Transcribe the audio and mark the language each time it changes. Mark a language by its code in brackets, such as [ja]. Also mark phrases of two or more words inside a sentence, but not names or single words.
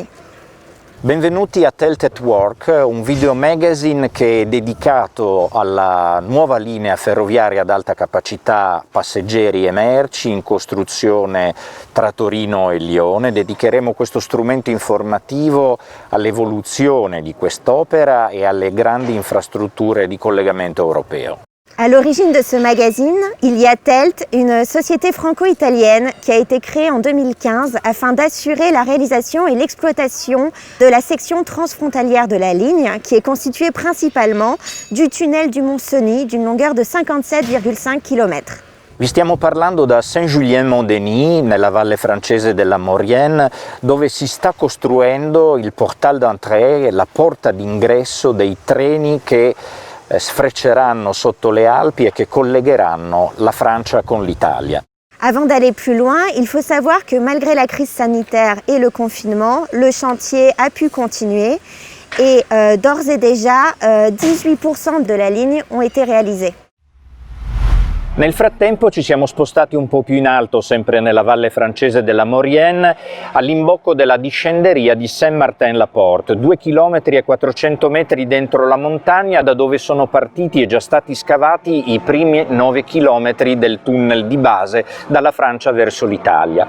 [it] Benvenuti a Telt at Work, un video magazine che è dedicato alla nuova linea ferroviaria ad alta capacità passeggeri e merci in costruzione tra Torino e Lione. Dedicheremo questo strumento informativo all'evoluzione di quest'opera e alle grandi infrastrutture di collegamento europeo. [fr] À l'origine de ce magazine, il y a TELT, une société franco-italienne qui a été créée en 2015 afin d'assurer la réalisation et l'exploitation de la section transfrontalière de la ligne qui est constituée principalement du tunnel du Mont-Cenis d'une longueur de 57,5 km. [it] Vi stiamo parlando da Saint-Julien-Mont-Denis, nella valle francese della Maurienne, dove si sta costruendo il [fr] portal d'entrée, [it] la porta d'ingresso dei treni che sfrecceranno sotto le Alpi et che collegheranno la Francia con l'Italia. [fr] Avant d'aller plus loin, il faut savoir que malgré la crise sanitaire et le confinement, le chantier a pu continuer et d'ores et déjà 18% de la ligne ont été réalisés. [it] Nel frattempo ci siamo spostati un po' più in alto, sempre nella valle francese della Maurienne, all'imbocco della discenderia di Saint-Martin-la-Porte, 2 km e 400 metri dentro la montagna, da dove sono partiti e già stati scavati i primi 9 km del tunnel di base dalla Francia verso l'Italia.